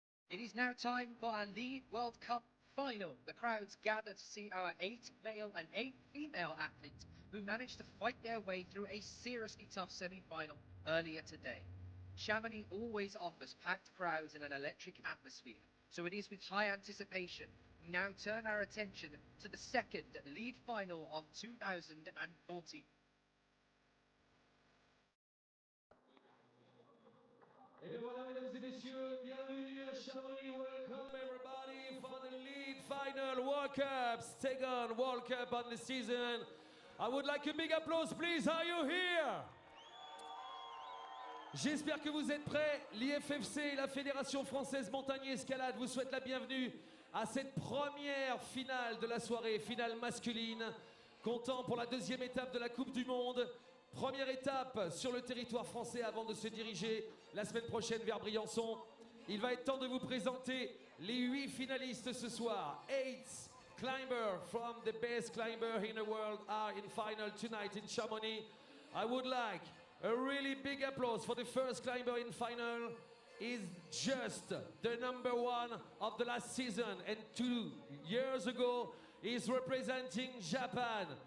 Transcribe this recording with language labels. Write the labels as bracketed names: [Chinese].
[English] It is now time for our Lead World Cup final. The crowds gather to see our 8 male and 8 female athletes who managed to fight their way through a seriously tough semi-final earlier today. Chamonix always offers packed crowds and an electric atmosphere, so it is with high anticipation we now turn our attention to the second lead final of 2014. [French] Et voilà, mesdames et messieurs, bienvenue à Chamonix. [English] Welcome everybody for the lead final World Cup, second World Cup on the season. I would like a big applause, please. Are you here? [French] J'espère que vous êtes prêts. L'IFFC, la Fédération Française Montagne et Escalade, vous souhaite la bienvenue à cette première finale de la soirée, finale masculine, comptant pour la deuxième étape de la Coupe du Monde. Première étape sur le territoire français avant de se diriger la semaine prochaine vers Briançon. Il va être temps de vous présenter les 8 finalistes ce soir. [English] 8 climbers from the best climber in the world are in final tonight in Chamonix. I would like a really big applause for the first climber in final. Is just the number 1 of the last season, and 2 years ago is representing Japan.